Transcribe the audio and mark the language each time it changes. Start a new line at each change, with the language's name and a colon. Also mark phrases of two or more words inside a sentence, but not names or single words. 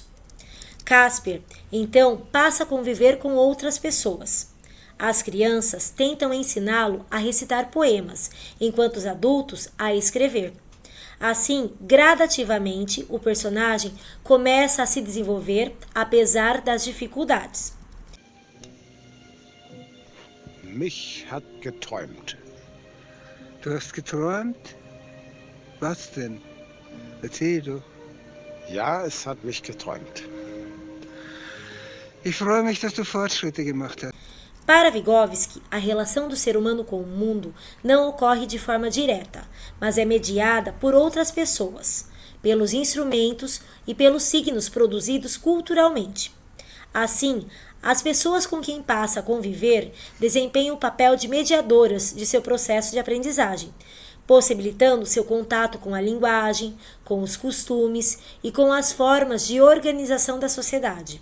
Portuguese: Caspar, então, passa a conviver com outras pessoas. As crianças tentam ensiná-lo a recitar poemas, enquanto os adultos a escrever. Assim, gradativamente, o personagem começa a se desenvolver apesar das dificuldades.
German: Mich hat geträumt. Du hast geträumt? Was denn? Erzähl doch. Ja, es hat mich geträumt. Ich freue mich, dass du Fortschritte gemacht hast.
Portuguese: Para Vygotsky, a relação do ser humano com o mundo não ocorre de forma direta, mas é mediada por outras pessoas, pelos instrumentos e pelos signos produzidos culturalmente. Assim, as pessoas com quem passa a conviver desempenham o papel de mediadoras de seu processo de aprendizagem, possibilitando seu contato com a linguagem, com os costumes e com as formas de organização da sociedade.